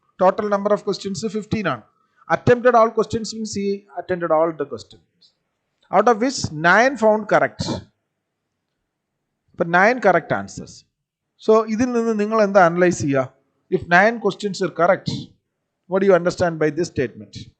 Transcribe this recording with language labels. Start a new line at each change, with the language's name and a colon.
English: Total number of questions 15 ആണ്. attempted all questions means he attended all the questions out of which 9 found correct. But 9 correct answers.
Malayalam: So ഇതിൽ നിന്ന് നിങ്ങൾ എന്താ analyse ചെയ്യുക?
English: If 9 questions are correct, what do you understand by this statement?